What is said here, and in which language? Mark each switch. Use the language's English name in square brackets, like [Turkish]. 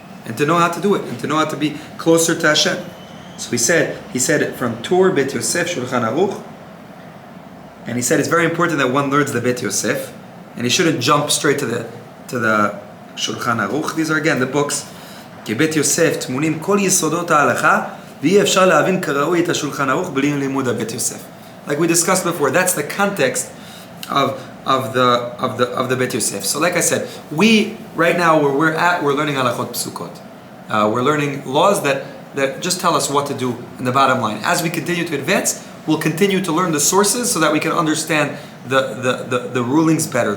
[English] And to know how to do it. And to know how to be closer to Hashem. So he said from Tur Bet Yosef Shulchan Aruch. And he said it's very important that one learns the Bet Yosef, and he shouldn't jump straight to the Shulchan Aruch. These are again the books. [Hebrew] כי Bet Yosef תמונים כל יסודות ההלכה, ואי אפשר להבין כראוי את השולחן ערוך בלי לימוד הבית יוסף. [English] Like we discussed before, that's the context of the Bet Yosef. So like I said, we right now where we're learning halachot psukot. We're learning laws that just tell us what to do in the bottom line. As we continue to advance, we'll continue to learn the sources so that we can understand the rulings better.